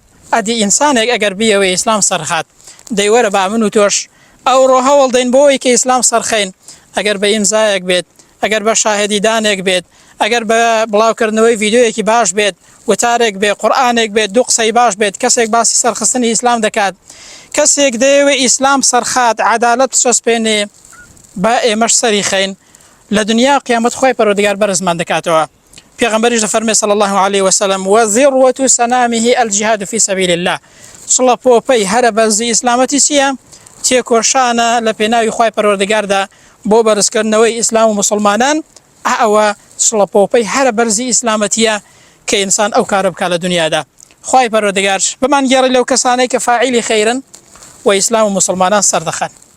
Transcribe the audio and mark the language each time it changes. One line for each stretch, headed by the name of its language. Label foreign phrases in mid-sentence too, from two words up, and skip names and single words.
Central Kurdish: ئەدی ئینسانێک ئەگەر بیەوە ئیسلام سەرخات دەیوەرە با من و تۆش ئەو ڕۆ هەوڵ دەین بۆەوەی کە ئیسلام سەرخەین، ئەگەر بە ئیمزایەک بێت، ئەگەر بە شاهدیدانێک بێت، ئەگەر بە بڵاوکردنەوەی ڤیدیۆیەکی باش بێت، وتارێک بێت، قورئانێک بێت، دوو قسەی باش بێت، کەسێک باسی سەرخستنی ئیسلام دەکات، کەسێک دەیەوێ ئیسلام سەرخات عەدالەت چەسپێنێ با ئێمەش سەری خەین لە دنیا قیامەت خوای پەروەردگار بەرزمان دەکاتەوە. پێغەمبەریش دەفەرمێ
Arabic: صلی الله عليه وسلم وذروة سنامه الجهاد في سبيل الله.
Central Kurdish: شڵەپۆپەی هەرە بەرزی ئیسلامەتی چییە؟ تێکۆشانە لە پێناوی خوای پەروەردگاردا بۆ بەرزکردنەوەی ئیسلام و مسلمانان. ئەوە شڵەپۆپەی هەرە بەرزی ئیسلامەتیە کە ئینسان ئەو کارە بکات لە دنیادا. خوای پەروەردگار بمان گێڕی لەو کەسانەی کە فاعیلی خەیرن و ئیسلام و مسلمانان سەردەخەن.